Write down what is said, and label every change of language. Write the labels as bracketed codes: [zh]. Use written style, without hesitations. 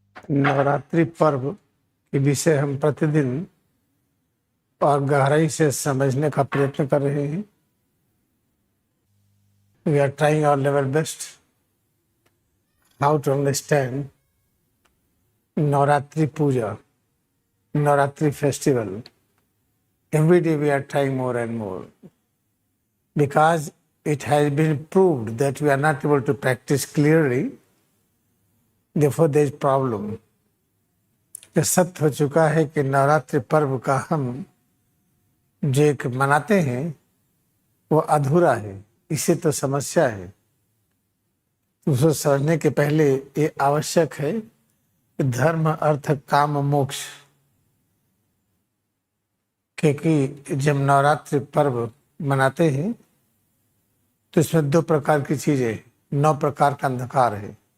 [hi] नवरात्रि पर्व के विषय हम प्रतिदिन और गहराई से समझने का प्रयत्न कर रहे हैं। [en] We are trying our level best how to understand Navratri puja, Navratri festival. Every day we are trying more and more because it has been proved that we are not able to practice clearly. Therefore, there is problem. [hi] यह सत्य हो चुका है कि नवरात्रि पर्व का हम जो एक मनाते हैं वो अधूरा है, इसे तो समस्या है. उसको समझने के पहले ये आवश्यक है कि धर्म, अर्थ, काम, मोक्ष, क्योंकि जब नवरात्रि पर्व मनाते हैं तो इसमें दो प्रकार की चीजें, 9 प्रकार का अंधकार है.